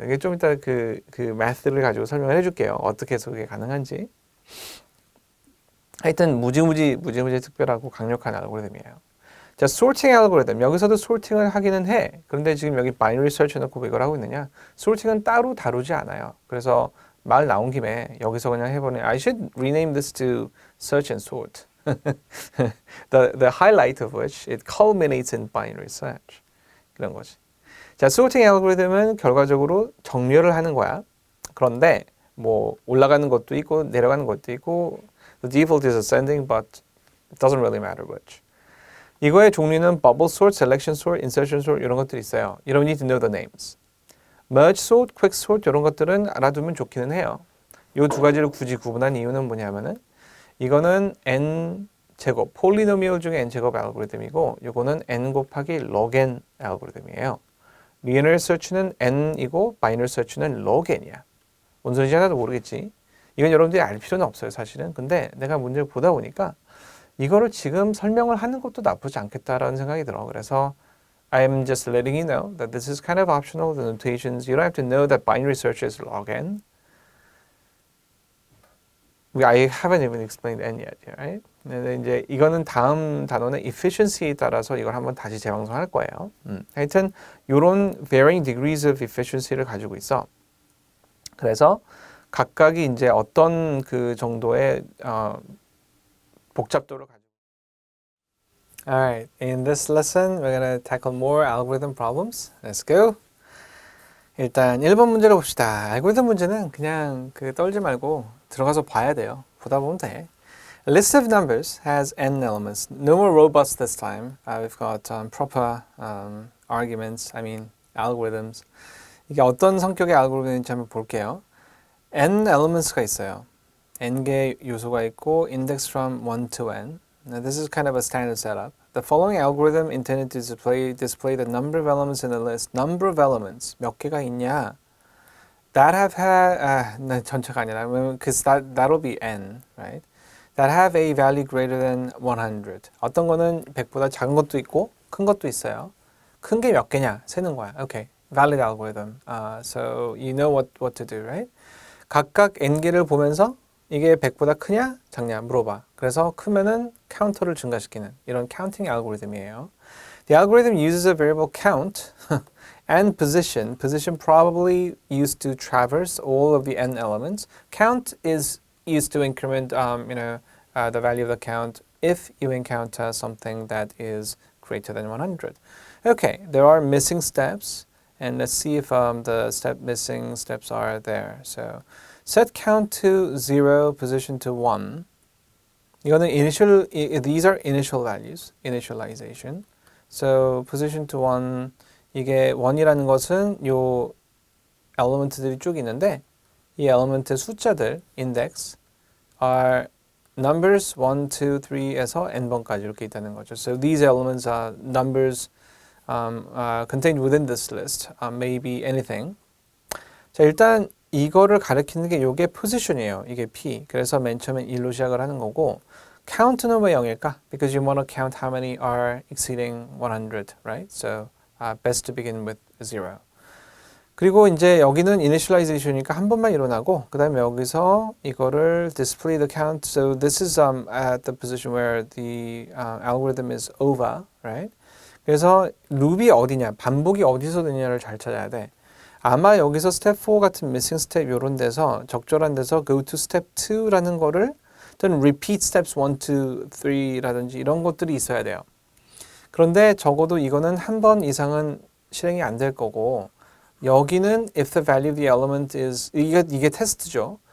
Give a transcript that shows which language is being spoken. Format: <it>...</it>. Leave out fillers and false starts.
<ko>이게 좀 이따 그 math를 가지고 설명을 해줄게요. 어떻게 해서 그게 가능한지. 하여튼 무지무지 특별하고 강력한 알고리즘이에요. 자, sorting 알고리즘. 여기서도 sorting을 하기는 해. 그런데 지금 여기 binary search 해놓고 이걸 하고 있느냐? sorting은 따로 다루지 않아요. 그래서 말 나온 김에 여기서 그냥 해보니</ko> <en>I should rename this to search and sort. the highlight of which it culminates in binary search.</en> <ko>그런 거지. 자, sorting 알고리즘은 결과적으로 정렬을 하는 거야. 그런데 뭐 올라가는 것도 있고</ko> <en>내려가는 것도 있고 the default is ascending but it doesn't really matter which.</en> <ko>이거의 종류는 bubble sort, selection sort, insertion sort 이런 것들이 있어요.</ko> <en>You don't need to know the names.</en> <ko>merge sort, quick sort 이런 것들은 알아두면 좋기는 해요. 이 두 가지를 굳이 구분한 이유는 뭐냐면은 이거는 n 제곱, 폴리노미얼 중에 n 제곱 알고리즘이고 이거는 n 곱하기 log n 알고리즘이에요. linear search는 n이고 binary search는 log n이야. 뭔 소리인지 하나도 모르겠지. 이건 여러분들이 알 필요는 없어요, 사실은. 근데 내가 문제를 보다 보니까 이거를 지금 설명을 하는 것도 나쁘지 않겠다라는 생각이 들어. 그래서</ko> <en>I'm just letting you know that this is kind of optional, the notations. You don't have to know that binary search is log n. I haven't even explained n yet, right?</en> <ko>근데 이제 이거는 다음 단어는 efficiency에 따라서 이걸 한번 다시 재방송할 거예요. 하여튼 이런</ko> <en>varying degrees of efficiency</en> <ko>를 가지고 있어. 그래서 각각이 이제 어떤 그 정도의 복잡도를 가지고.</ko> <en>Alright, in this lesson we're gonna tackle more algorithm problems. Let's go.</en> <ko>일단 1번 문제를 봅시다. 알고리즘 문제는 그냥 떨지 말고 들어가서 봐야 돼요. 보다 보면 돼.</ko> <en>A list of numbers has n elements. No more robots this time. We've got proper arguments, algorithms.</en> <ko>이게 어떤 성격의 알고리즘인지 한번 볼게요. n elements가 있어요. n개 요소가 있고 index from 1 to n.</ko> <en>Now this is kind of a standard setup. The following algorithm intended to display the number of elements in the list. Number of elements.</en> <ko>몇 개가 있냐?</ko> <en>That have had,</en> <ko>전체가 아니라,</ko> <en>because that'll be n, right? that have a value greater than 100.</en> <ko>어떤 거는 100보다 작은 것도 있고 큰 것도 있어요. 큰 게 몇 개냐 세는 거야.</ko> <en>Okay, valid algorithm. So you know what to do, right?</en> <ko>각각 n개를 보면서 이게 100보다 크냐 작냐 물어봐. 그래서 크면은 카운터를 증가시키는 이런 counting algorithm이에요.</ko> <en>The algorithm uses a variable count and position. Position probably used to traverse all of the n elements. Count is used to increment, the value of the count if you encounter something that is greater than 100. Okay, there are missing steps, and let's see if the missing steps are there. So, set count to 0, position to 1.</en> <ko>이거는</ko> <en>these are initial values, initialization. So, position to 1,</en> <ko>이게 1이라는 것은 요 element들이 쭉 있는데 이 element의 숫자들, index, are numbers 1, 2, 3에서 n번까지 이렇게 있다는 거죠.</ko> <en>So these elements are numbers contained within this list. May be anything.</en> <ko>자, 일단 이거를 가리키는 게 요게 position이에요. 이게 p. 그래서 맨 처음에 1로 시작을 하는 거고 count는 왜 0일까?</ko> <en>Because you want to count how many are exceeding 100, right? So best to begin with 0.</en> <ko>그리고 이제 여기는 initialization이니까 한 번만 일어나고 그 다음에 여기서 이거를</ko> <en>display the count. So this is at the position where the algorithm is over, right?</en> <ko>그래서 룹이 어디냐, 반복이 어디서 되냐를 잘 찾아야 돼. 아마 여기서 step 4 같은 missing step 요런 데서 적절한 데서</ko> <en>go to step 2</en> <ko>라는 거를 또는</ko> <en>repeat steps 1, 2, 3</en> <ko>라든지 이런 것들이 있어야 돼요. 그런데 적어도 이거는 한 번 이상은 실행이 안 될 거고 여기는</ko> <en>if the value of the element is</en> <ko>이게 테스트죠.</ko>